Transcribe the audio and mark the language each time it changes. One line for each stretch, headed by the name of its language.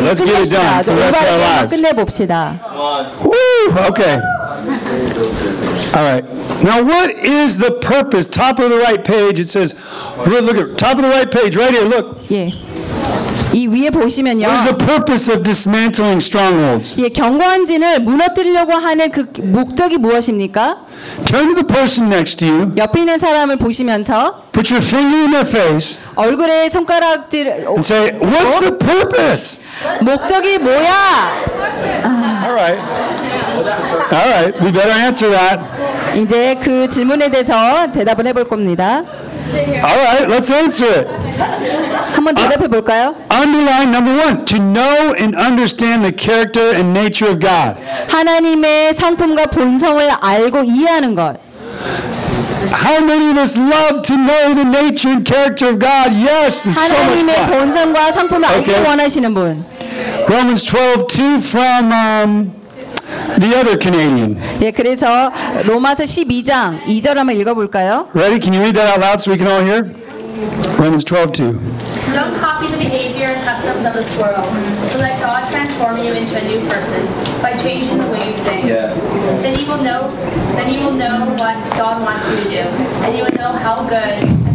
English: Let's get it done for the rest of our lives.
Korean: 끝내봅시다.
English: Woo! Okay. All right. Now, what is the purpose? Top of the right page, it says, look at top of the right page, right here, look.
Korean: Yeah. 이 위에 보시면요.
English: What is the purpose of dismantling strongholds?
Korean: 예, 견고한 진을 무너뜨리려고 하는 그 목적이 무엇입니까?
English: Turn to the person next to you.
Korean: 옆에 있는 사람을 보시면서.
English: Put your finger in their face.
Korean: 얼굴에 손가락질.
English: And say, what's the purpose?
Korean: 목적이 뭐야?
English: All right. All right. We better answer that.
Korean: 이제 그 질문에 대해서 대답을 해볼 겁니다.
English: All right, let's answer it.
Korean: 한번 대답해 볼까요?
English: Underline number one, to know and understand the character and nature of God.
Korean: 하나님의 성품과 본성을 알고 이해하는 것.
English: How many of us love to know the nature and character of God? Yes, it's so much fun.
Korean: 하나님의 본성과 성품을 알기 원하시는 분.
English: Romans 12:2 from the other Canadian.
Korean: 예, 그래서 로마서 12장 2절 한번 읽어볼까요?
English: Ready? Can you read that out loud so we can all hear? Romans 12:2. Don't copy the behavior and customs of this world, but let God transform you into a new person by changing the way you think. Yeah. Then you will know what God wants you to do, and you will know how good.